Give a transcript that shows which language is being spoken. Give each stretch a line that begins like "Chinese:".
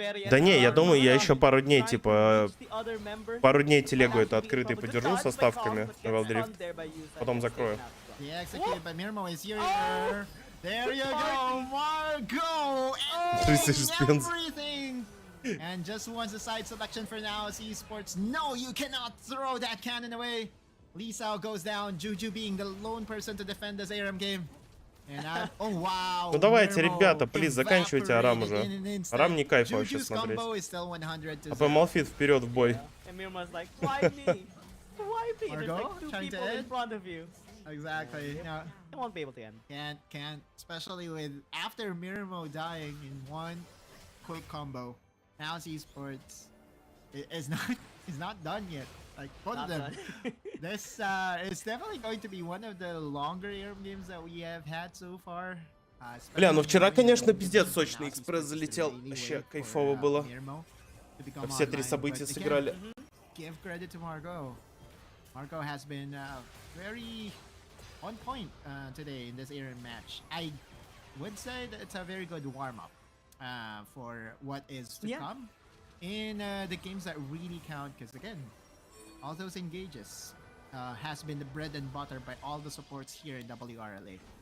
Russian: Да не, я думаю, я еще пару дней, типа, пару дней телегу эту открытой подержу со ставками на wildrift, потом закрою.
English: Yeah, executed by Mirmo is here. There you go, Margot! Everything! And just once the side selection for NAOS esports. No, you cannot throw that cannon away. Lisao goes down, Juju being the lone person to defend this ARM game. And oh wow.
Russian: Ну давайте, ребята, плиз, заканчивайте Арам уже. Арам не кайф вообще смотреть. АП Малфит вперед в бой.
English: And Mirmo's like, why me? Why me? There's like two people in front of you. Exactly. No, I won't be able to end. Can't. Especially with after Mirmo dying in one quick combo. NAOS esports is not done yet. Like both of them. This is definitely going to be one of the longer ARM games that we have had so far.
Russian: Бля, ну вчера, конечно, пиздец сочный экспресс залетел. Вообще кайфово было. Все три события сыграли.
English: Give credit to Margot. Margot has been very on point today in this ARM match. I would say that it's a very good warm-up for what is to come in the games that really count. Because again, all those engages has been the bread and butter by all the supports here in WRLA.